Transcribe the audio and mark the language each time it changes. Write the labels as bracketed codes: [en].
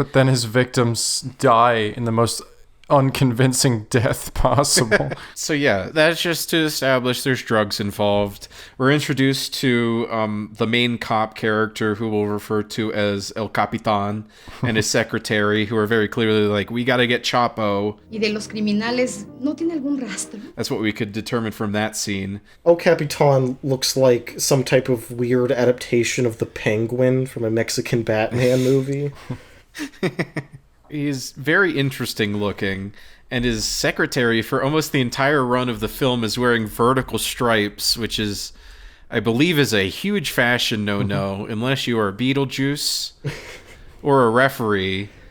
[en] But then his victims die in the most unconvincing death possible. So yeah, that's just to establish there's drugs involved. We're introduced to the main cop character, who we'll refer to as El Capitan, and his secretary, who are very clearly like, we gotta get Chapo. [es] ¿Y de los criminales no tiene algún rastro? [en] That's what we could determine from that scene. El Capitan looks like some type of weird adaptation of the Penguin from a Mexican Batman movie. He's very interesting looking, and his secretary for almost the entire run of the film is wearing vertical stripes, which is, I believe, is a huge fashion no-no, unless you are Beetlejuice or a referee.